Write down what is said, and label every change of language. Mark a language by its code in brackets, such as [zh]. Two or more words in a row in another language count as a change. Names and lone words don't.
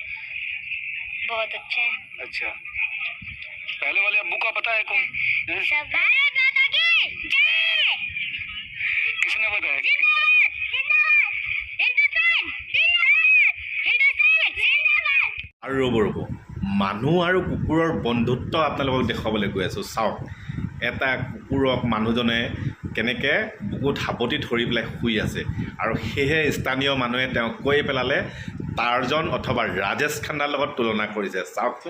[hi] बहुत अच्छे हैं अच्छा पहले वाले अब्बू का पता है कौन है? सब भारत माता की जय किसने बताया जिंदाबाद जिंदाबाद हिंदुस्तान जिंदाबाद [as] আৰু ৰ'ব মানুহ আৰু কুকুৰৰ বন্ধুত্ব আপোনালোকক দেখুৱাবলৈ গৈ আছোঁ চাওক এটা কুকুৰক মানুহজনে কেনেকৈ বুকুত সাৱটি ধৰি পেলাই শুই আছে আৰু সেয়েহে স্থানীয় মানুহে তেওঁক কৈ পেলালে টাৰ্জন অথবা ৰাজেশ খান্নাৰ লগত তুলনা কৰিছে চাওকচোন